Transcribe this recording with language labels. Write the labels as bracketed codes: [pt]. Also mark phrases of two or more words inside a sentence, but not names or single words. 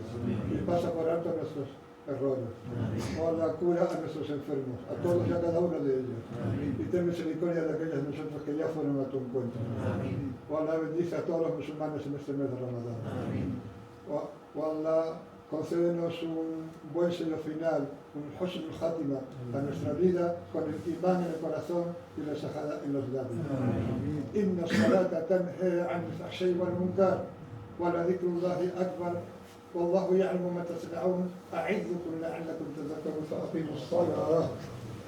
[es] Y pasa por alto nuestros errores. Oh Allah, cura a nuestros enfermos, a todos y a cada uno de ellos. Y ten misericordia de aquellos de nosotros que ya fueron a tu encuentro. Oh Allah, bendice a todos los musulmanes en este mes de Ramadán. Oh Allah, concédenos un buen sello final, un [ar] حسن الخاتمة [es] a nuestra vida, con el imán en el corazón y la shahada en los labios. [ar] إن الصلاة تنهى عن الفحشاء والمنكر ولذكر الله أكبر والله يعلم ما تصنعون يعظكم لعلكم تذكرون فأقيموا الصلاة